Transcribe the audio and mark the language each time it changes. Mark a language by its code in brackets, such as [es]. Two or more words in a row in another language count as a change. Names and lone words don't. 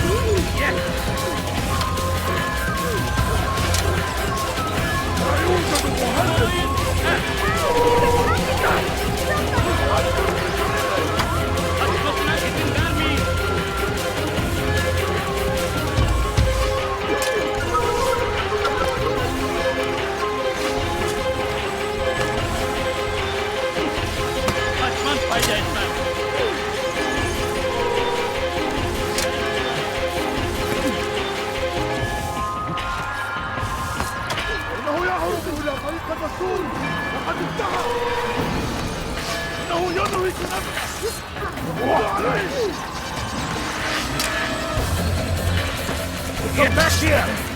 [tr] Açmasına izin vermeyin. Açman fayda etmez. [ar] إنه يعود إلى طريق الرسول وقد انتهى. إنه ينوي بنفسه. [en] Get back here!